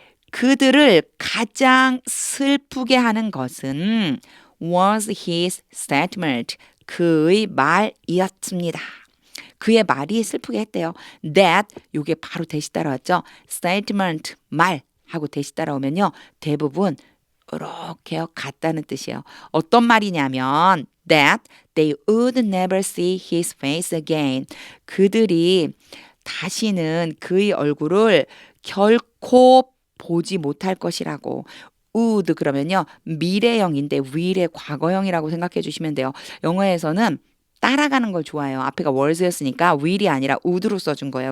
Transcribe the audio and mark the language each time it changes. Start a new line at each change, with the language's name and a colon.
Korean: 그들을 가장 슬프게 하는 것은
English: was his statement.
Korean: 그의 말이었습니다. 그의 말이 슬프게 했대요. That 요게 바로 대시 따라왔죠. statement 말 하고 대시 따라오면요. 대부분 이렇게요. 같다는 뜻이에요. 어떤 말이냐면
English: that they would never see his face again.
Korean: 그들이 다시는 그의 얼굴을 결코 보지 못할 것이라고. would 그러면요. 미래형인데 will의 과거형이라고 생각해 주시면 돼요. 영어에서는 따라가는 걸 좋아해요. 앞에가 was였으니까 will이 아니라 would로 써준 거예요.